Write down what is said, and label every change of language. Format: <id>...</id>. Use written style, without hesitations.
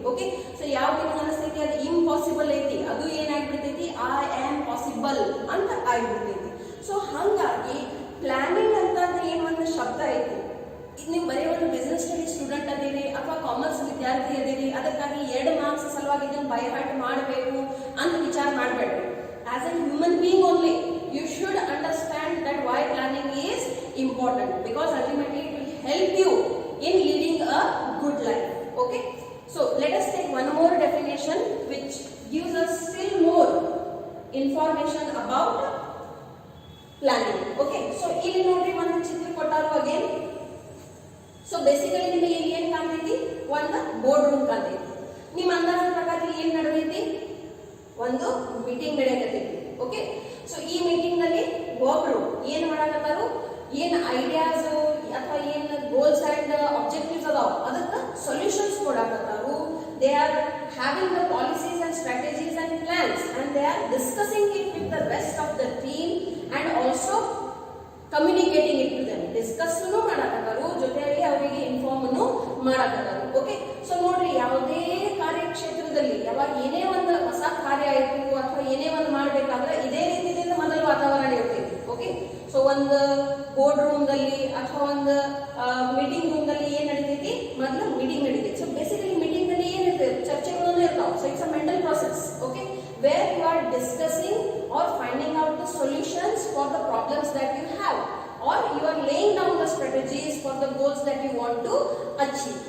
<kn>Okay, so ಯಾವ್ದು ನಿಮಗೆ ಅನಿಸ್ತೈತಿ ಅದು ಇಂಪಾಸಿಬಲ್ ಐತಿ, ಅದು ಏನಾಗ್ಬಿಡ್ತೈತಿ</kn> <en>I am possible</en> <kn>ಅಂತ ಆಗ್ಬಿಡ್ತೈತಿ. ಸೊ ಹಂಗಾಗಿ ಪ್ಲಾನಿಂಗ್ ಅಂತ ಏನ್ ಒಂದು ಶಬ್ದ ಐತಿ, ನೀವು ಬರೀ ಒಂದು ಬಿಸ್ನೆಸ್ ಸ್ಟಡಿ ಸ್ಟೂಡೆಂಟ್ ಅದೀರಿ ಅಥವಾ ಕಾಮರ್ಸ್ ವಿದ್ಯಾರ್ಥಿ ಅದೀರಿ, ಅದಕ್ಕಾಗಿ 2 ಮಾರ್ಕ್ಸ್ ಸಲುವಾಗಿ ಇದನ್ನು ಬೈ ಹಾರ್ಟ್ ಮಾಡಬೇಕು ಅಂತ ವಿಚಾರ ಮಾಡಬೇಡ್ರಿ.</kn> <en>As a human being only you should understand that why planning is important, because ultimately it will help you in leading a good life. Okay, so let us take one more definition which gives us still more information about planning.</en> <kn>Okay, so ಇಲ್ಲಿ ನೋಡ್ರಿ ಒಂದು ಚಿತ್ರ ಕೊಟ್ಟಾರು again. So basically ನಿಮಗೆ ಏನ್ ಕಾಣ್ತೈತಿ, ಒಂದು board room ಕಾಣ್ತೈತಿ. ನಿಮ್ಮ ಅಂದಾಜು ಪ್ರಕಾರ ಏನ್ ನಡೆದೈತಿ, ಒಂದು ಮೀಟಿಂಗ್ ನಡೆಯಕತ್ತೈತಿ. ಓಕೆ, ಸೊ ಈ ಮೀಟಿಂಗ್ ನಲ್ಲಿ ಒಬ್ರು ಏನ್ ಮಾಡಕತ್ತಾರು, ಏನ್ ಐಡಿಯಾಸ್ ಅಥವಾ ಏನ್ ಗೋಲ್ಸ್ ಅಂಡ್ ಆಬ್ಜೆಕ್ಟಿವ್ಸ್ ಅದಾವ ಅದಕ್ಕೆ solutions ಕೊಡಕತ್ತಾರು.</kn> <en>They are having the policies and strategies and plans and they are discussing it with the rest of the team and also communicating it to them.</en> <kn>ಡಿಸ್ಕಸ್ನು ಮಾಡಕತ್ತಾರು, ಜೊತೆಯಲ್ಲಿ ಅವರಿಗೆ ಇನ್ಫಾರ್ಮ್ನು ಮಾಡಕತ್ತಾರು. Okay, so ನೋಡ್ರಿ, ಯಾವುದೇ ಕಾರ್ಯಕ್ಷೇತ್ರದಲ್ಲಿ ಯಾವಾಗ ಏನೇ ಒಂದು ಹೊಸ ಕಾರ್ಯ ಆಯಿತು ಅಥವಾ ಏನೇ ಒಂದು ಮಾಡಬೇಕಾದ್ರೆ ಇದೇ ರೀತಿಯಿಂದ ಮೊದಲು ವಾತಾವರಣ ಇರ್ತೈತಿ. ಓಕೆ, ಸೊ ಒಂದು ಬೋರ್ಡ್ ರೂಮ್ ದಲ್ಲಿ ಅಥವಾ ಒಂದು ಮೀಟಿಂಗ್ ರೂಮ್ ದಲ್ಲಿ ಏನ್ ನಡೀತೈತಿ, ಮೊದಲು ಮೀಟಿಂಗ್ ನಡೀತೈತಿ. ಸೊ ಬೇಸಿಕಲಿ ಮೀಟಿಂಗ್ ನಲ್ಲಿ ಏನಿರ್ತೈತೆ, ಚರ್ಚೆಗಳು ಇರ್ತಾವೆ.</kn> <en>So it's a mental process. Okay, where you are discussing or finding out the solutions for the problems that you have, or you are laying down the strategies for the goals that you want to achieve.</en>